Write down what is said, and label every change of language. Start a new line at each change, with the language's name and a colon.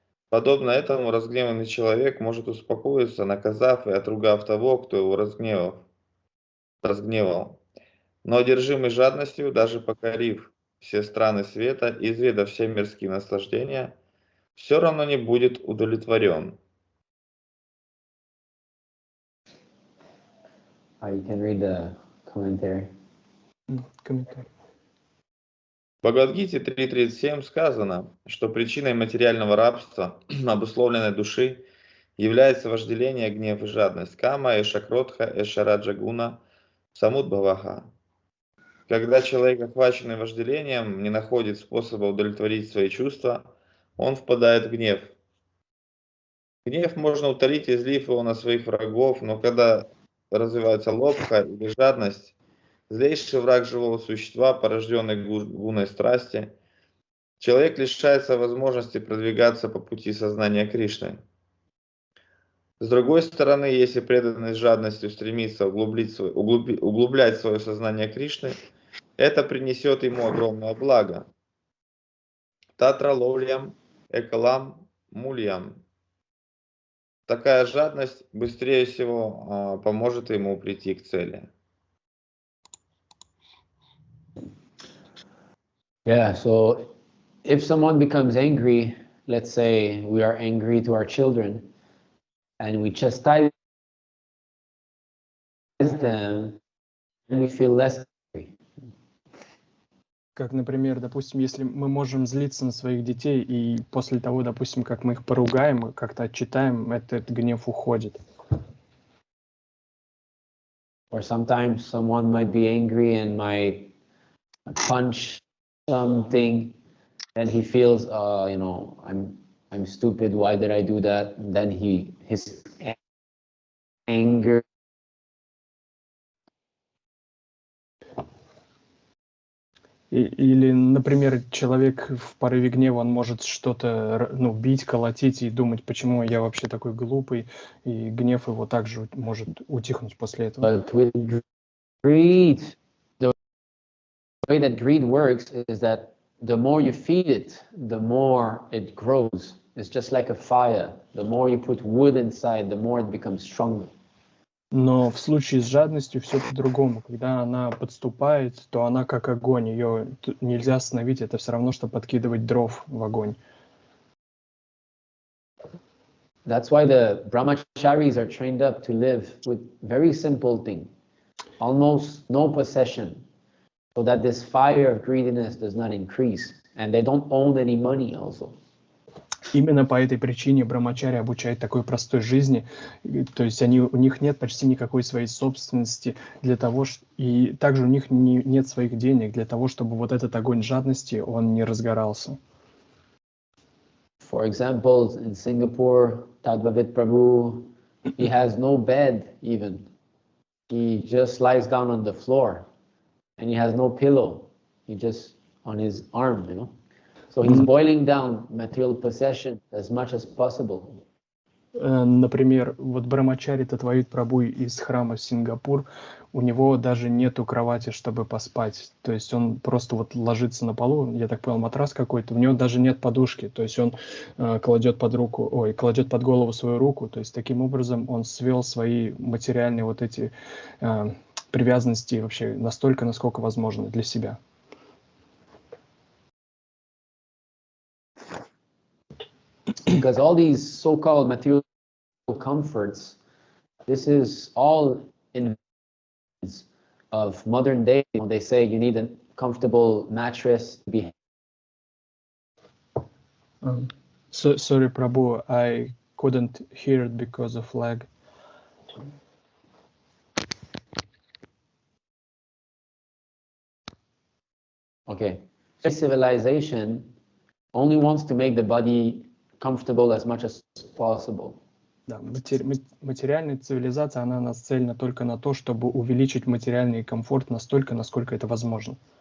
Russian: Подобно этому разгневанный человек может успокоиться, наказав и отругав того, кто его разгневал. Но одержимый жадностью, даже покорив все страны света и изведав все мирские наслаждения, все равно не будет удовлетворен.
English: You can read the commentary.
Russian: Комментарий. В Бхагавад-гите 3.37 сказано, что причиной материального рабства обусловленной души является вожделение, гнев и жадность.
Sanskrit: Кама, эшакротха, эшараджагуна, самудбхаваха.
Russian: Когда человек, охваченный вожделением, не находит способа удовлетворить свои чувства, он впадает в гнев. Гнев можно утолить, излив его на своих врагов, но когда развивается лобха или жадность, злейший враг живого существа, порожденный гуной страсти, человек лишается возможности продвигаться по пути сознания Кришны. С другой стороны, если преданный с жадностью стремится углублять свое сознание Кришны, это принесет ему огромное благо.
Sanskrit: Татра ловлям, экалам, мульям.
Russian: Такая жадность быстрее всего поможет ему прийти к цели.
English: Yeah, so if someone becomes angry, let's say we are angry to our children, and we chastise them, and we feel less angry.
Russian: Как, например, допустим, если мы можем злиться на своих детей, и после того, допустим, как мы их поругаем, как-то отчитаем, этот гнев уходит.
English: Or sometimes someone might be angry and might punch something, and he feels, I'm stupid. Why did I do that? And then his anger.
Russian: Или, например, человек в порыве гнева, он может что-то бить, колотить и думать, почему я вообще такой глупый, и гнев его также может утихнуть после этого.
English: But with greed, the way that greed works is that the more you feed it, the more it grows. It's just like a fire. The more you put wood inside, the more it becomes stronger.
Russian: Но в случае с жадностью все по-другому. Когда она подступает, то она как огонь, ее нельзя остановить, это все равно, что подкидывать дров в огонь.
English: That's why the brahmacharis are trained up to live with very simple thing, almost no possession, so that this fire of greediness does not increase, and they don't own any money also.
Russian: Именно по этой причине брамачари обучают такой простой жизни, то есть у них нет почти никакой своей собственности для того, и также у них нет своих денег для того, чтобы вот этот огонь жадности, он не разгорался.
English: For example, in Singapore, Tadbhavit Prabhu, he has no bed even. He just lies down on the floor, and he has no pillow. He just on his arm, So he's boiling down material possession as much as possible.
Russian: Например, вот брамачари Татвавит Прабhu из храма Сингапур, у него даже нету кровати, чтобы поспать. То есть он просто вот ложится на полу, я так понял, матрас какой-то, у него даже нет подушки. То есть он кладет под голову свою руку. То есть таким образом он свел свои материальные вот эти привязанности вообще настолько, насколько возможно для себя.
English: Because all these so-called material comforts, this is all in of modern day. When they say you need a comfortable mattress to be. Sorry, Prabhu, I couldn't hear it because of lag. Okay, civilization only wants to make the body comfortable as much as possible.
Russian: Да, материальная цивилизация, она нацелена только на то, чтобы увеличить материальный комфорт настолько, насколько это возможно.